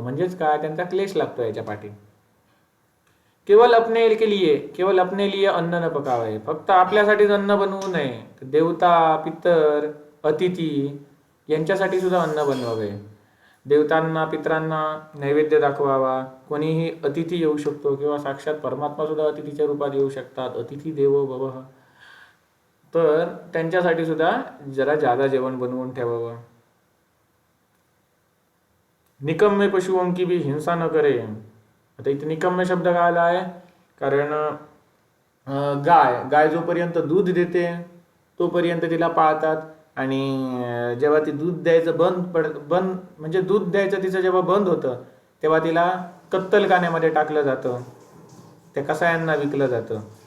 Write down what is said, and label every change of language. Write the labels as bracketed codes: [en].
[mr] म्हणजेच काय, त्यांचा क्लेश लागतो याच्या पाठी. केवळ [hi] अपने लिए अन्न न पकावे, [mr] फक्त आपल्यासाठीच अन्न बनवू नये, देवता, पितर, अतिथी यांच्यासाठी सुद्धा अन्न बनवावे. देवतांना, पितरांना नैवेद्य दाखवावा. कोणीही अतिथी येऊ शकतो किंवा साक्षात परमात्मा सुद्धा अतिथीच्या रूपात येऊ शकतात. [sa] अतिथी देवो भवः. [mr] तर त्यांच्यासाठी सुद्धा जरा जादा जेवण बनवून ठेवावं. [hi] निकम्मे पशुओं की भी हिंसा न करे. [mr] आता इथे निकम्मे शब्द का आला आहे, कारण गाय जोपर्यंत दूध देते तोपर्यंत तिला पाळतात, आणि जेव्हा ती दूध द्यायचं बंद म्हणजे दूध द्यायचं तिचं जेव्हा बंद होतं तेव्हा तिला कत्तलखान्यामध्ये टाकलं जातं, त्या कसायांना विकलं जातं.